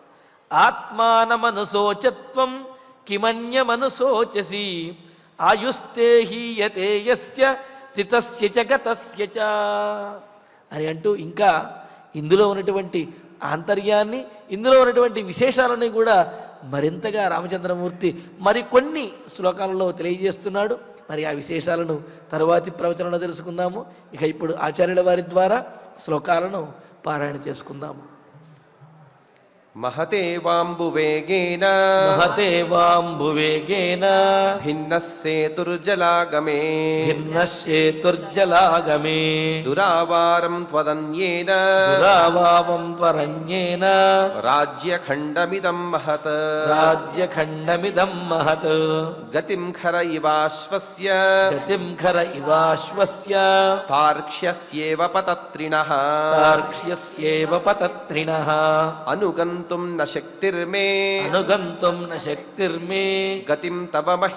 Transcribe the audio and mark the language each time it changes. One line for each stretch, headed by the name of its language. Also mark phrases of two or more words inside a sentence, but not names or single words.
Sanskrit: ఆత్మానమనుశోచత్వం కిమన్యమనుశోచసి ఆయుస్తే హీయతే యస్య చితస్య చ గతస్య చ
Telugu: అని అంటూ ఇంకా ఇందులో ఉన్నటువంటి ఆంతర్యాన్ని, ఇందులో ఉన్నటువంటి విశేషాలని కూడా మరింతగా రామచంద్రమూర్తి మరికొన్ని శ్లోకాలలో తెలియజేస్తున్నాడు. మరి ఆ విశేషాలను తరువాతి ప్రవచనంలో తెలుసుకుందాము. ఇక ఇప్పుడు ఆచార్యుల వారి ద్వారా శ్లోకాలను పారాయణ చేసుకుందాము.
Sanskrit: महते वाम्बुवेगेन भिन्नस्सेतुर्जलागमे दुरावारं त्वदन्येन राज्यखण्डमिदं महत् गतिं खर इवाश्वस्य तार्क्ष्यस्येव पतत्रिणः अनुगन्तुं न शक्तिर्मे गतिं तव